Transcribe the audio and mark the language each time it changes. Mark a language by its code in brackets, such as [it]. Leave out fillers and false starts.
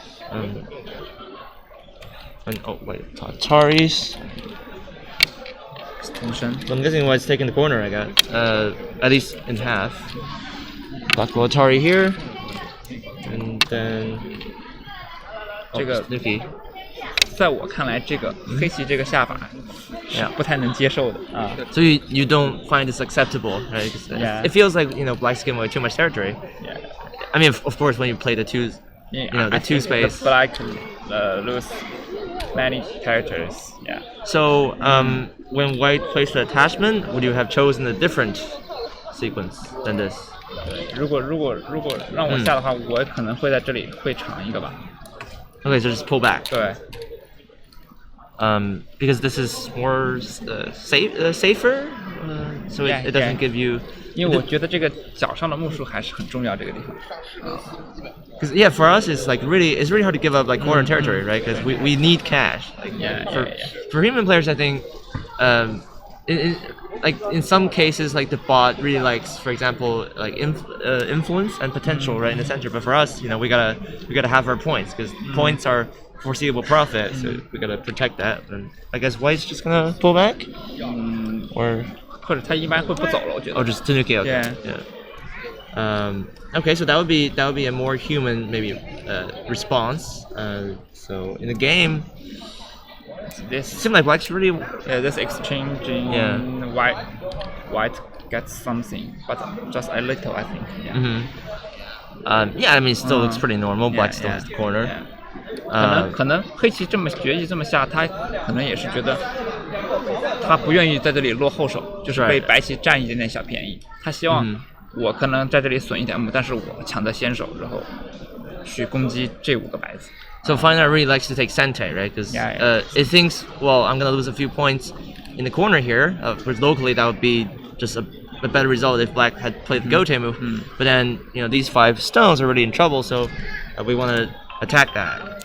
[en] And oh wait, Atari's. Extension. So I'm guessing White's taking the corner. I got at least in half. Black will Atari here, and then [zh] 这个 [en] Snoopy. [zh] 在我看来，这个黑棋这个下法是不太能接受的啊。 [en] So you don't find this acceptable, right? 'Cause it feels like Black's giving away too much territory. Yeah. I mean, of course, when you play the twos, the two space. Black lose many characters. Yeah. So when White plays the attachment, would you have chosen a different sequence than this? [zh] 如果让我下的话，我可能会在这里会长一个吧。 [en] Okay, so just pull back. [zh] 对。 [en] Because this is more safer, so it doesn't give you. [zh] 因为我觉得这个脚上的目数还是很重要，这个地方。 [en] Because for us it's really hard to give up like corner territory, right? Because we need cash. Like, for human players, I think, in some cases, like the bot really likes, for example, like influence and potential right in the center. But for us, we gotta have our points because points are foreseeable profit, so we gotta protect that. And I guess White's just gonna pull back, or [zh] 或者他一般会不走了，我觉得。 [en] Oh, just Tanuki. Okay. Yeah. Okay, so that would be a more human maybe response. So in the game, this seems like Black's really this exchanging white gets something, but just a little, I think. Yeah. I mean, it still looks pretty normal. Black still has the corner. [zh] 可能黑棋决议这么下，他可能也是觉得他不愿意在这里落后手，就是被白棋占一点点小便宜。他希望我可能在这里损一点目，但是我抢得先手，然后去攻击这5个白子。 [en] So FineArt really likes to take Sente, right? Because it thinks, well, I'm gonna lose a few points in the corner here. Of course, locally that would be just a better result if Black had played the Gote move. But then these 5 stones are already in trouble, so we want to attack that.